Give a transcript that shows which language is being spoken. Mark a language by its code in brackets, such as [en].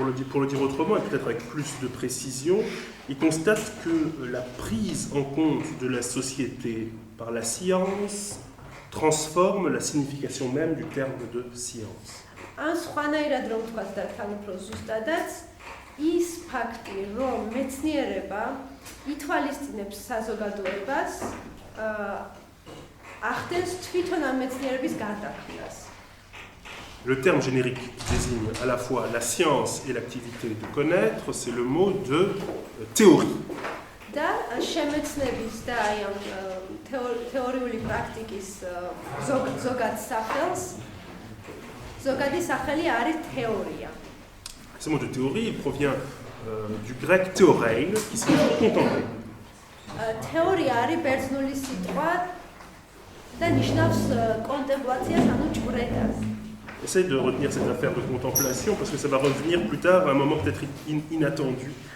[fr] Pour le dire autrement, et peut-être avec plus de précision, il constate que la prise en compte de la société par la science transforme la signification même du terme de science. [ka] ან სხვანაირად რომ ვთქვათ და თან უფრო ზუსტადაც, ის ფაქტი, რომ მეცნიერება ითვალისწინებს საზოგადოებას, ახდენს თვითონ ამ მეცნიერების გარდაქმნას. [fr] Le terme générique désigne à la fois la science et l'activité de connaître, c'est le mot de théorie. [ka] და შემეცნების და აი ამ თეორიული პრაქტიკის ზოგად სახელს ზოგადი სახელი არის თეორია. [fr] Ce mot de théorie, il provient du grec théorein, qui signifie contempler. [ka] თეორია არის ბერძნული სიტყვა და ნიშნავს კონტემპლაციას, ანუ ჭვრეტას. [fr] Essaye de retenir cette affaire de contemplation parce que ça va revenir plus tard à un moment peut-être inattendu.